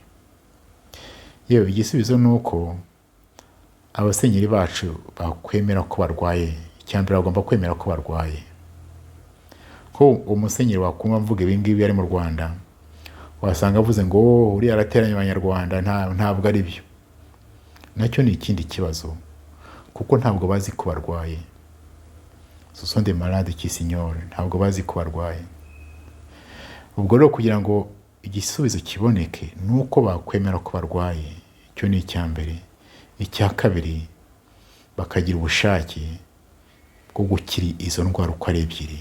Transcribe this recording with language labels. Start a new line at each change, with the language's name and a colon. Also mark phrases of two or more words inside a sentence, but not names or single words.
Kinyarwanda: Yewe igisubizo ni uko abasenyeri bacu bakwemera ko barwaye. Icyambere bagomba kwemera ko barwaye. Ko umusenyeri wakumva mvuga ibi ngibi ari mu Rwanda, wasanga avuze ngo uriya arateranya Abanyarwanda, ntabwo ari byo. Nacyo ni ikindi kibazo, kuko ntabwo bazi ko barwaye.
French: Ce sont des malades qui s'ignorent,
Kinyarwanda: ntabwo bazi ko barwaye. Ubwo rero kugira ngo igisubizo kiboneke nuko bakwemera ko barwaye. Icyo ni icyambere. Icya kabiri, bakagira ubushake bwo gukira izo ndwara uko ari ebyiri.